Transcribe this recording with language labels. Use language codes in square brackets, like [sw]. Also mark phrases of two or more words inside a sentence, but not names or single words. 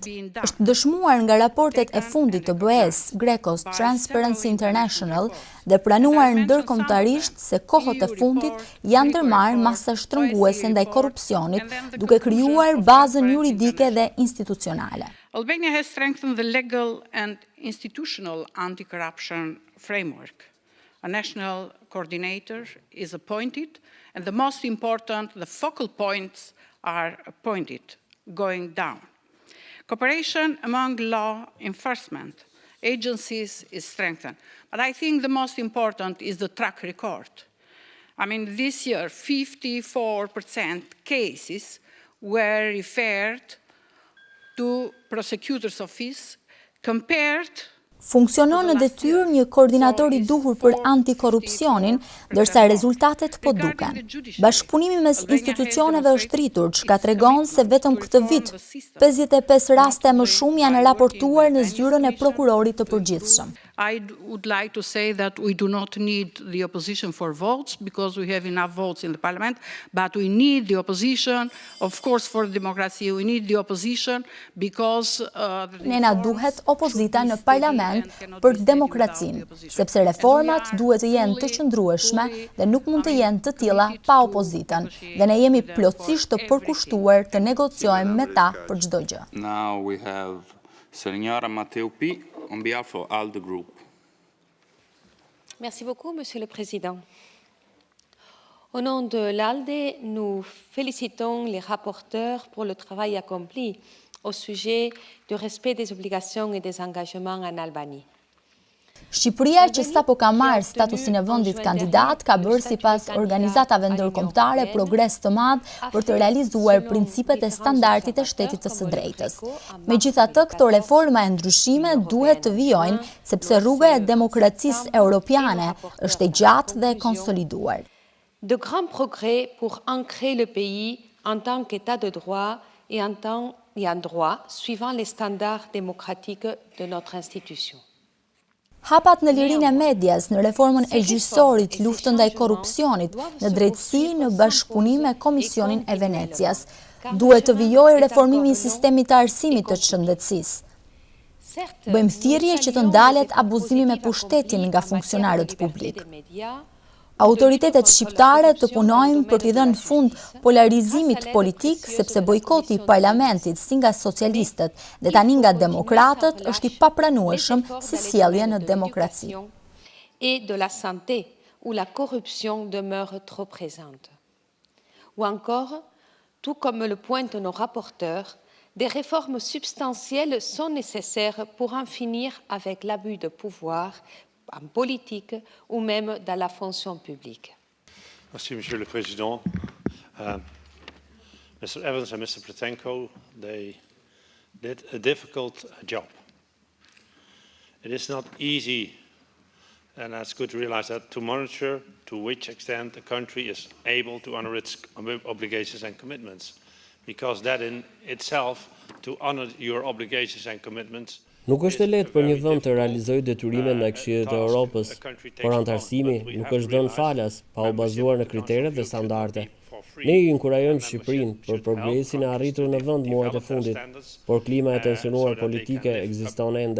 [sq] Është dëshmuar nga raportet e fundit të BE-s, Grecos, Transparency International, dhe pranuar ndërkombëtarisht se kohët e fundit janë ndërmarrë masa shtrënguese ndaj korrupsionit, duke krijuar bazën juridike dhe institucionale. [en] Albania has strengthened the legal and institutional anti-corruption framework. A national coordinator is appointed, and the most important, the focal points are appointed, going down. Cooperation among law enforcement agencies is strengthened. But I think the most important is the track record. I mean, this year, 54% cases were referred to prosecutor's office compared [sq] Funksionon në detyrë një koordinator i duhur për antikorrupsionin, ndërsa rezultatet po duken. Bashkëpunimi mes institucioneve është rritur, çka tregon se vetëm këtë vit 55 raste më shumë janë raportuar në zyrën e prokurorit të përgjithshëm. [en] I would like to say that we do not need the opposition for votes because we have enough votes in the parliament, but we need the opposition, of course, for democracy. We need the opposition because [sq] Ne na duhet opozita në parlament për demokracinë, sepse reformat duhet të jenë të qëndrueshme dhe nuk mund të jenë të tilla pa opozitën, dhe ne jemi plotësisht të përkushtuar të negociojmë me ta për çdo gjë. [en] Now we have Senora Mateupi on behalf of ALDE Group. [fr] Merci beaucoup, Monsieur le Président. Au nom de l'ALDE, nous félicitons les rapporteurs pour le travail accompli au sujet du respect des obligations et des engagements en Albanie. [sq] Shqipëria, që sapo ka marrë statusin e vendit kandidat, ka bërë sipas organizatave ndërkombëtare progres të madh për të realizuar principet e standardit e shtetit të së drejtës. Megjithatë, këto reforma e ndryshime duhet të vijojnë sepse rruga e demokracisë europiane është e gjatë dhe e konsoliduar. [fr] De grands progrès pour ancrer le pays en tant qu'État de droit et en droit suivant les standards démocratiques de notre institution. [sq] Hapat në lirinë e medias, në reformën e gjyqësorit, luftën ndaj korrupsionit, në drejtësi, në bashkëpunim me Komisionin e Venecias. Duhet të vijojë reformimi i sistemit të arsimit të shëndetësisë. Bëjmë thirrje që të ndalet abuzimi me pushtetin nga funksionarët publik. Autoritetet shqiptare të punojnë për t'i dhënë fund polarizimit politik, sepse bojkoti i parlamentit si nga socialistët dhe tani nga demokratët është i papranueshëm si sjellje në demokraci. [fr] Et de la santé, où la corruption demeure trop présente. Ou encore, tout comme le pointent nos rapporteurs, des réformes substantielles sont nécessaires pour en finir avec l'abus de pouvoir en politique ou même dans la fonction publique. Merci, Monsieur le Président. [en] Mr. Evans and Mr. Pletenko, they did a difficult job. It is not easy, and that's good to realize that, to monitor to which extent the country is able to honor its obligations and commitments. Because that in itself, to honor your obligations and commitments, [sq] Nuk është e lehtë për një vend të realizojë detyrimet ndaj Këshillit të Evropës, por anëtarësimi nuk është dhënë falas pa u bazuar në kriteret dhe standarde. Ne i inkurajojmë Shqipërinë për progresin e arritur në vend muajt e fundit, por klima e tensionuar politike ekziston ende.